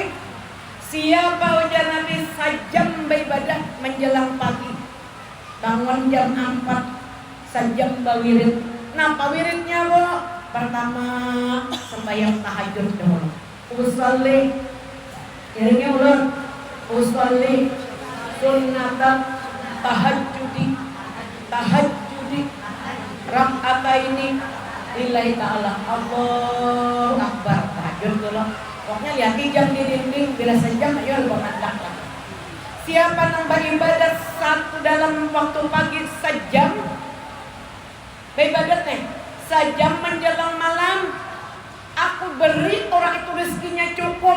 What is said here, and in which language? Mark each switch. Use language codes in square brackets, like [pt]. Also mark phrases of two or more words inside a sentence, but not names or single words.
[bjn] Siapa ujar Nabi sajam beribadah menjelang pagi, bangun jam 4, sajam bawirid. Napa wiridnya bu? Pertama sembahyang tahajud dulu. [ar] Usolli, [bjn] iringnya ulun. [ar] أصلي سنة التهجد ركعتين لله تعالى. الله أكبر. [bjn] Tahajud dulu. Pokoknya lihat jam di dinding, bila sejam ayo bermandak lah. Siapa yang beribadat satu dalam waktu pagi sejam, beribadat nih sejam menjelang malam, aku beri orang itu rezekinya cukup.